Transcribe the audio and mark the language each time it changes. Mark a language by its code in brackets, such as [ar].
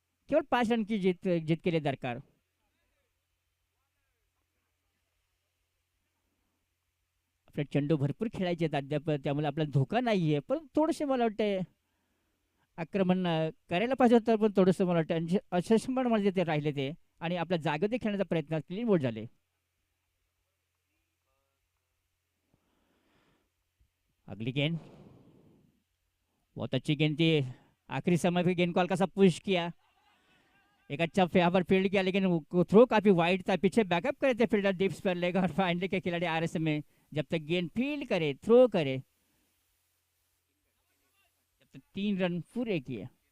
[hi] केवल 5 रन की जीत के लिए दरकार. [mr] आपले चेंडू भरपूर खेळायचे आहेत अद्याप, त्यामुळे आपल्याला धोका नाहीये, पण थोडेसे मला वाटते आक्रमण करायला पाहिजे होतं, पण थोडंसं मला वाटतं अशस्मण म्हणजे ते राहिले ते, आणि आपल्या जागेवर खेळण्याचा प्रयत्न, क्लीन बोल्ड झाले. [hi] अगली गेंद बहुत अच्छी गेंद थी, आखिरी समय पे गेंद को हल्का सा पुश किया, एक अच्छा यहाँ पर फील्ड किया, लेकिन थ्रो काफी वाइड था, पीछे बैकअप करे थे फील्डर डिप्स पर लेगा, और फाइनली के खिलाड़ी आरएस में जब तक गेंद फील्ड करे, थ्रो करे, जब तक 3 रन पूरे किए.